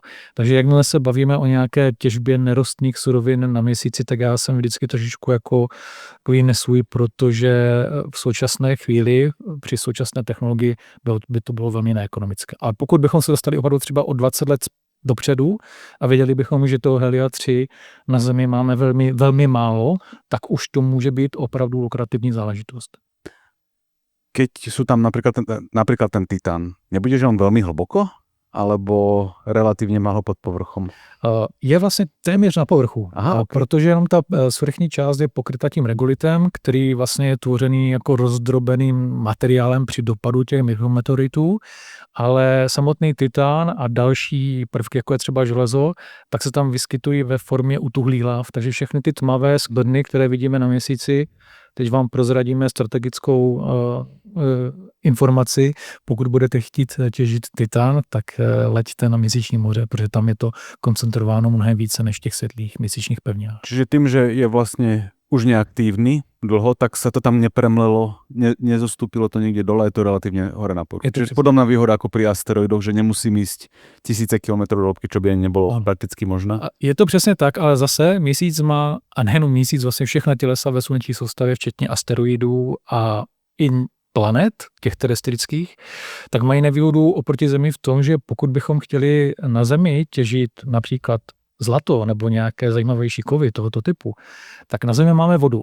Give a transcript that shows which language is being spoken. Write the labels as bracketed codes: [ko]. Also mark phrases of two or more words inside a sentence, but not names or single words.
[cs] Takže jakmile se bavíme o nějaké těžbě nerostných surovin na Měsíci, tak já jsem vždycky trošičku jako nesvůj, protože v současné chvíli při současné technologii by to bylo velmi neekonomické. Ale pokud bychom se dostali opravdu třeba o 20 let dopředu a věděli bychom, že toho helia 3 na Zemi máme velmi, velmi málo, tak už to může být opravdu lukrativní záležitost. [sk] Keď sú tam napríklad ten titán, nebude, že on veľmi hlboko? Alebo relatívne málo pod povrchom? [cs] Je vlastně téměř na povrchu, protože jenom ta svrchní část je pokryta tím regolitem, který vlastně je tvořený jako rozdrobeným materiálem při dopadu těch mikrometeoritů, ale samotný titán a další prvky, jako je třeba železo, tak se tam vyskytují ve formě utuhlých láv, takže všechny ty tmavé skvrny, které vidíme na Měsíci, teď vám prozradíme strategickou informaci. Pokud budete chtít těžit titán, tak leďte na Měsíční moře, protože tam je to koncentrováno mnohem více než těch světlých měsíčních pevninách. [sk] Čiže tým, že je vlastne už neaktívny dlho, tak sa to tam nepremlelo, nezostúpilo to niekde dole, je to relatívne hore na povrchu. Čiže podobná výhoda ako pri asteroidoch, že nemusím ísť tisíce kilometrov do hĺbky, čo by ani nebolo prakticky možné. [cs] Je to přesně tak, ale zase Měsíc má, a nejenom Měsíc, vlastně všechna tělesa ve sluneční soustavě, včetně asteroidů a i planet, těch terestrických, tak mají nevýhodu oproti Zemi v tom, že pokud bychom chtěli na Zemi těžit například zlato nebo nějaké zajímavější kovy tohoto typu, tak na Zemi máme vodu.